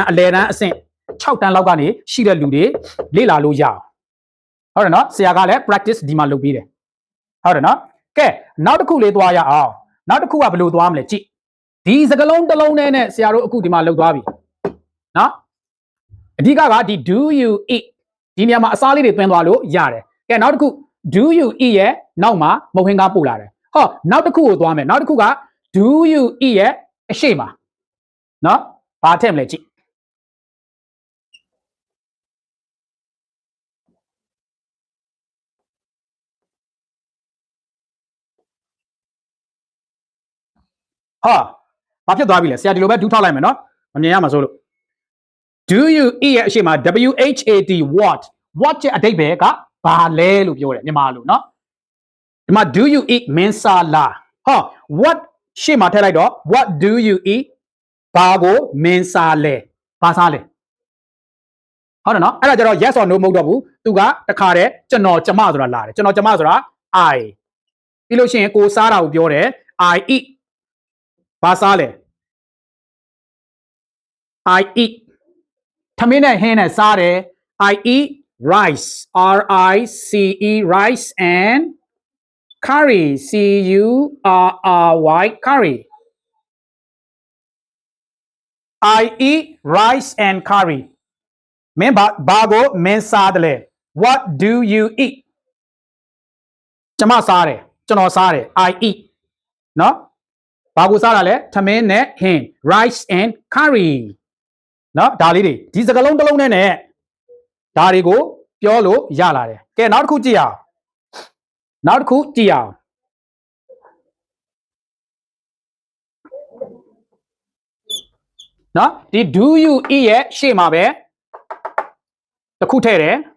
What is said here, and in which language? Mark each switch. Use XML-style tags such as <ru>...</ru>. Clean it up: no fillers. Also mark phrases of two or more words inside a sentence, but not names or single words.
<my>အလယ်တန်းအဆင့်6တန်းလောက်ကနေရှိတဲ့လူတွေလေ့လာလို့ရအောင်ဟုတ်တယ်နော်ဆရာကလည်း practice ဒီမှာလုပ်ပေးတယ်ဟုတ် တယ်နော်ကဲနောက်တစ်ခုလေးသွားရအောင်နောက်တစ်ခုကဘယ်လိုသွားမလဲကြည့်ဒီစကလုံးတစ်လုံးနဲ့ဆရာတို့အခုဒီမှာလုပ်သွားပြီနော်အဓိကကဒီ</my> <en>do you eat</en> <my>ဒီနေရာမှာအစားလေးတွေတွင်းသွားလို့ရတယ်ကဲနောက်တစ်ခု</my> <en>do you eat</en> <my>ရဲ့နောက်မှာမုတ်ခင်းကားပို့လာတယ်နောက်တစ်ခုကိုသွားမယ်နောက်တစ်ခုက</my> <en>do you eat</en> <my>ရဲ့အရှိမှာနော်ဘာထည့်မလဲကြည့် ဘာဖြစ်သွားပြီလဲဆရာဒီလိုပဲဒူးထောက်လိုက်မယ်နော်မမြင်ရမှာစိုးလို့</my> <en>do you eat</en> <my>ရဲ့အရှိမှာ</my> <en>WHAT what</en> <my>ရဲ့အဓိပ္ပာယ်က ဘာလဲလို့ပြောတယ်မြန်မာလိုနော်ဒီမှာ</my> <en>do you eat</en> <my>မင်းစားလား what ရှေ့မှာထည့်လိုက်တော့</my> <en>what do you eat</en> <my>ဘာကိုမင်းစားလဲဘာစားလဲဟုတ်တယ်နော်အဲ့ဒါကြတော့</my> <en>yes or no</en> <my>မဟုတ်တော့ဘူးသူကတခါတည်းကျွန်တော်ကျမဆိုတာလာတယ်ကျွန်တော်ကျမဆိုတာ I ပြီးလို့ရှိရင်ကိုစားတာကိုပြောတယ်</my> <en>I eat</en> <my>ဘာစားလဲ</my> <en>I eat</en> <my>ထမင်းနဲ့ဟင်းနဲ့စားတယ်</my> <en>I eat rice R-I-C-E rice and curry C-U-R-R-Y curry I eat rice and curry</en> <my>မင်းဘာကိုမင်းစားတယ်လဲ</my> <en>What do you eat</en> <my>ကျွန်မစားတယ်ကျွန်တော် စားတယ်</my> <en>I eat</en> <my>နော်ဘာကိုစားတာလဲထမင်းနဲ့ဟင်း</my> <en>rice and curry</en> <my>နော်ဒါလေးတွေဒီစကားလုံးတစ်လုံးနဲ့ဒါတွေကိုပြောလို့ရလာတယ်ကဲနောက်တစ်ခုကြည့်အောင်နောက်တစ်ခုကြည့်အောင်နော်ဒီ</my> <en>do you eat</en> <my>ရဲ့ရှေ့မှာပဲတစ်ခုထည့်တယ်</my>